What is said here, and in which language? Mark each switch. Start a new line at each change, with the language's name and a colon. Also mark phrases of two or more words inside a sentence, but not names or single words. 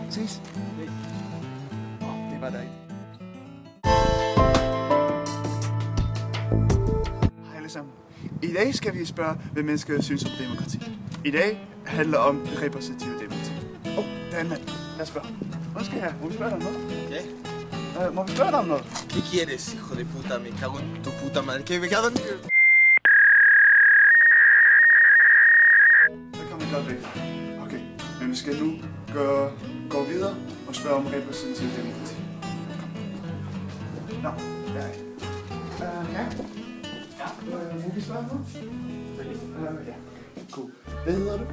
Danish: Ses. Det var dejligt. Hej alle sammen. I dag skal vi spørge, hvad mennesker synes om demokrati. I dag handler om det repræsentative demokrati. Der er en mand. Lad os spørge. Undskyld her. Må vi spørge dig om noget?
Spanish: ¿Qué?
Danish: Må vi spørge dig om noget?
Spanish: ¿Qué quieres, hijo de puta? Me cago en tu puta madre. ¿Qué? Me cago en...
Danish: Der kommer et godt væk. Okay, men vi skal nu gå videre og spørge om repræsentativ demokrati. Kom. Nå, der er det. Ja? Må vi spørge noget? Ja, okay. Cool. Hvad hedder du?